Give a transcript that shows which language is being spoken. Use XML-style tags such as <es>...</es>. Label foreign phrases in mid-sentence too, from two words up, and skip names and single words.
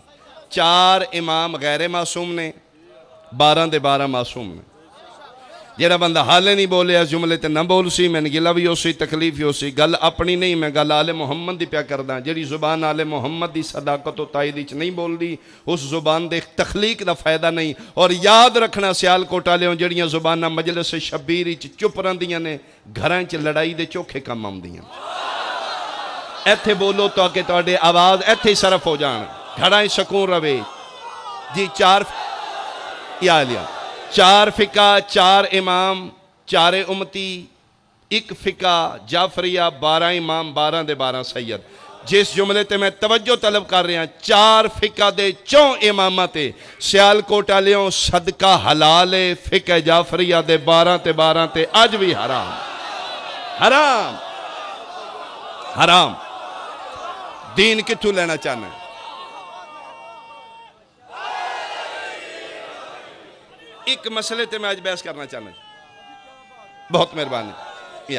<pa>4 امام غیر معصوم نے, 12 دے 12 معصوم نے. جیڑا بندہ حالے نہیں بولے اس جملے تے نہ بول سی، میں گلا بھی ہو سی، تکلیف ہو سی، گل اپنی نہیں، میں گل آل محمد دی پیا کردہ. جیڑی زبان آل محمد دی صداقت و تائید وچ نہیں بول دی، اس زبان دے تخلیق دا فائدہ نہیں. اور یاد رکھنا سیال کوٹا لیوں جیڑیاں زباناں مجلس شبیر وچ چپ رہندیاں نے، گھراں وچ لڑائی دے چوکھے کم آندیاں. ایتھے بولو تو کہ تواڈے آواز ایتھے ہی صرف ہو جان، گھراں سکون روے. جی چار فقہ، چار امام، چار امتی، ایک فقہ جعفریہ، 12 امام، 12 دے 12 سید. جس جملے تے میں توجہ طلب کر رہے ہیں، 4 فقہ دے 4 امامہ تے سیال کوٹا لیوں صدقہ حلال ہے. فقہ جعفریہ دے 12 تے 12 تے آج بھی حرام. حرام حرام. دین کتھوں لینا چاہنا ہے؟ ایک مسئلے تے میں آج بحث کرنا چاہنا ہے. بہت مہربانی.</pa>